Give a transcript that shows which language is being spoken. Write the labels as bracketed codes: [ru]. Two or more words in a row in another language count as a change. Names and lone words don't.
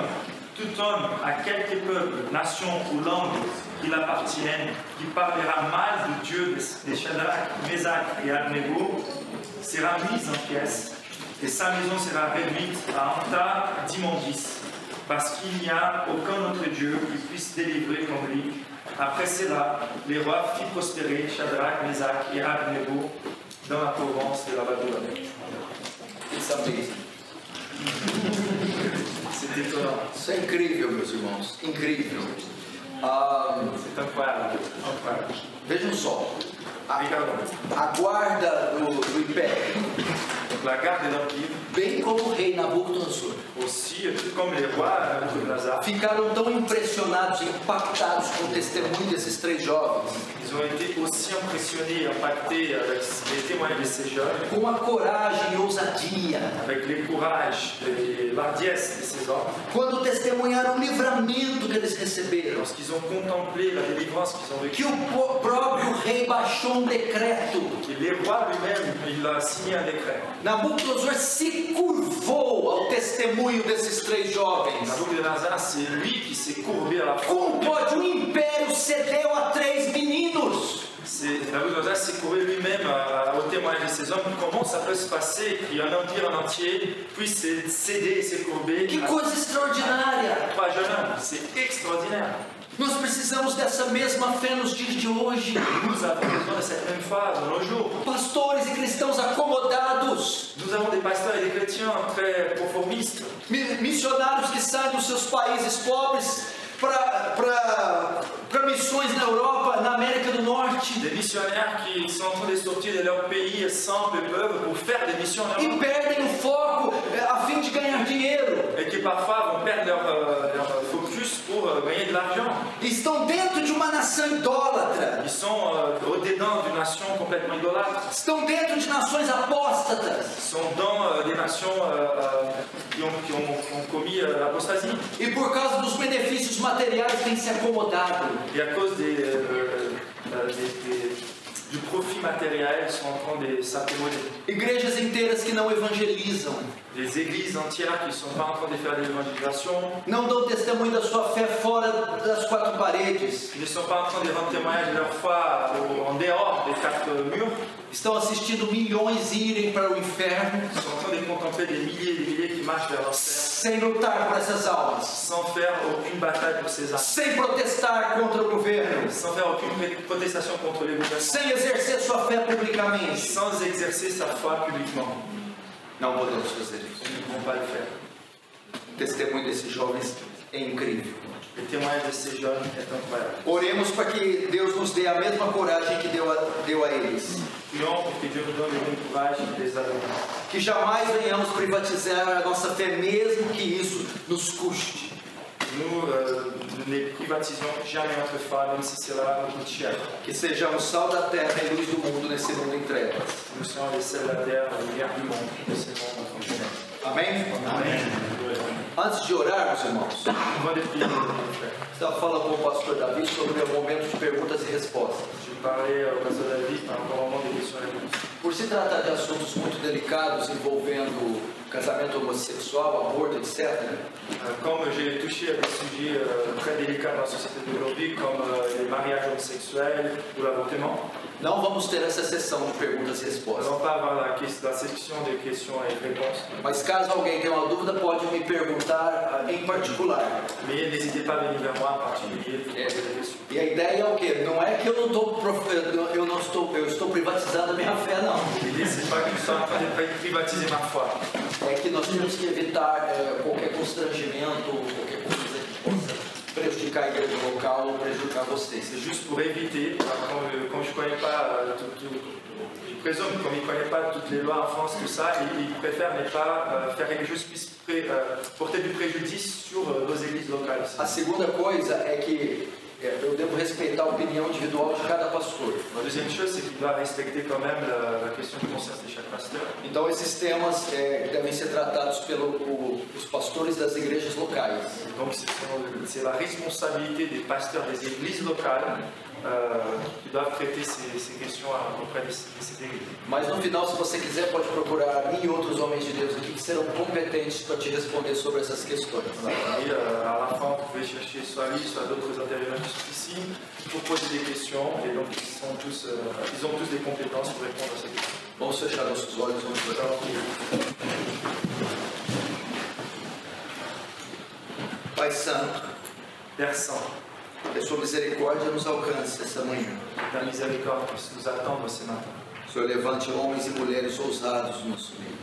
[fr] Tout homme à quelque peuple, nation ou langue qu'il appartienne, qui parlera mal du Dieu des Shadrach, Mésach et Abednego, sera mis en pièces et sa maison sera réduite à un tas d'immondices, parce qu'il n'y a aucun autre Dieu qui puisse délivrer comme lui. Après cela, les rois firent prospérer Shadrach, Mésach et Abednego dans la province de la Babylone. C'est étonnant. [pt] Isso é incrível, meus irmãos. Incrível. [fr] C'est incroyable. Incroyable. [pt] Vejam só. [fr] Regardons. [pt] A guarda do império, [fr] Donc la garde de l'Empire, [pt] bem como o rei Nabucodonosor, [fr] aussi, tout comme les rois Nabucodonosor, [pt] ficaram tão impressionados e impactados com o testemunho desses três jovens, [fr] ils ont été aussi impressionnés et impactés avec les témoignages de ces jeunes, [pt] com a coragem e ousadia, [fr] avec les courages et l'ardiesse de ces hommes, [pt] quando testemunharam o livramento que eles receberam, [fr] lorsqu'ils ont contemplé la délivrance qu'ils ont vécue. [pt] que o próprio rei baixou um decreto. [fr] Et les rois lui-même, il a signé un décret. [pt] Nabucodonosor se curvou ao testemunho desses três jovens. [fr] Nabucodonosor, c'est lui qui s'est courbé à la [pt] Como foi. pode um império cedeu a três meninos? [fr] Nabucodonosor s'est courbé lui-même au témoignage de ces hommes. Comment ça peut se passer qu'un empire en entier puisse céder et se courber [pt] Que [fr] à [pt] coisa extraordinária! [fr] trois jeunes hommes? C'est extraordinaire. [pt] Nós precisamos dessa mesma fé nos dias de hoje. [fr] Nous avons besoin de cette même foi dans nos jours. [pt] Pastores e cristãos acomodados, [fr] Nous avons des pasteurs et des chrétiens très conformistes, [pt] missionários que saem dos seus países pobres para para missões na Europa, na América do Norte, [fr] Des missionnaires qui sont en train de sortir de leur pays simples et peuvent pour faire des missions en [pt] e [fr] Europe. [pt] perdem o foco a fim de ganhar dinheiro. [fr] Et qui parfois vont perdre leur focus pour gagner de l'argent. [pt] Estão dentro de uma nação idólatra. [fr] Ils sont au-dedans d'une nation complètement idolâtre. [pt] Estão dentro de nações apóstatas. [fr] Ils sont dans des nations qui ont commis l'apostasie. [pt] E por causa dos benefícios materiais têm se acomodado. [fr] Et à cause du profit matériel, ils sont en train de s'accommoder. [pt] Igrejas inteiras que não evangelizam. [fr] Des églises entières qui ne sont pas en train de faire de l'évangélisation, [pt] Não dão testemunho da sua fé fora das quatro paredes. [fr] qui ne sont pas en train de rendre témoignage de leur foi en dehors des quatre murs, [pt] Estão assistindo milhões irem para o inferno [fr] ils sont en train de contempler des milliers qui marchent vers l'enfer, [pt] sem lutar por essas almas, [fr] sans faire aucune bataille pour ces âmes, [pt] sem protestar contra o governo, [fr] sans faire aucune protestation contre les gouvernements, [pt] sem exercer sua fé publicamente. [fr] sans exercer sa foi publiquement. [pt] Não podemos fazer isso. [fr] Ils ne pourront pas le faire. [pt] O testemunho desses jovens é incrível. [fr] Le témoignage de ces jeunes est incroyable. [pt] Oremos para que Deus nos dê a mesma coragem que deu a eles. [fr] Prions pour que Dieu nous donne le même courage que les autres. [pt] Que jamais venhamos privatizar a nossa fé, mesmo que isso nos custe. [fr] Nous ne privatisons jamais notre foi, même si cela nous coûte cher. [pt] Que sejamos sal da terra e luz do mundo nesse mundo em trevas. [fr] Nous sommes les sels de la terre, la lumière du monde, de ce monde en ténèbres. [pt] Amém? [fr] Amen. [pt] Antes de orar, meus irmãos, [fr] Avant de prier, mon frère, [pt] estava falando com o pastor Davi sobre o momento de perguntas e respostas. [fr] je parlais au pasteur David par rapport au moment des questions-réponses. [pt] Por se tratar de assuntos muito delicados envolvendo casamento homossexual, aborto, etc., [fr] Comme j'ai touché à des sujets très délicats dans la société d'aujourd'hui, comme les mariages homosexuels ou l'avortement, [pt] não vamos ter essa sessão de perguntas e [fr] nous [pt] respostas. [fr] n'allons pas avoir la section des questions et réponses. [pt] Mas caso alguém tenha uma dúvida, pode me perguntar em particular. [fr] Mais n'hésitez pas à venir vers moi en particulier pour poser des questions. [pt] E a ideia é o quê? Não é que eu estou privatizando a minha fé, não. [fr] L'idée, c'est pas que je sois en train de privatiser ma foi. [pt] É que nós temos que evitar qualquer constrangimento, qualquer coisa que possa prejudicar a igreja local ou prejudicar vocês. [fr] C'est juste pour éviter, comme je ne connais pas je présume, comme il ne connaît pas toutes les lois en France, tout ça, il préfère ne pas faire quelque chose qui puisse porter du préjudice sur nos églises locales. [pt] A segunda coisa é que eu devo respeitar a opinião individual de cada pastor. [fr] La deuxième chose, c'est qu'il doit respecter quand même la question de conscience de chaque pasteur. [pt] Então esses temas devem ser tratados pelos pastores das igrejas locais. [fr] Donc c'est la responsabilité des pasteurs des églises locales qui doivent traiter ces questions auprès de cette église. [pt] Mas no final, se você quiser, pode procurar a mim e outros homens de Deus aqui que serão competentes para te responder sobre essas questões. [fr] Et à la fin, vous pouvez chercher soit lui, soit d'autres intervenants qui sont ici pour poser des questions. Et donc, ils ont tous des compétences pour répondre à ces questions. [pt] Vamos fechar nossos olhos, vamos orar. Pai Santo, [fr] Père Saint, [pt] que a sua misericórdia nos alcance essa manhã. [fr] ta miséricorde puisse nous attendre ce matin. [pt] O Senhor levante homens e mulheres ousados no nosso meio.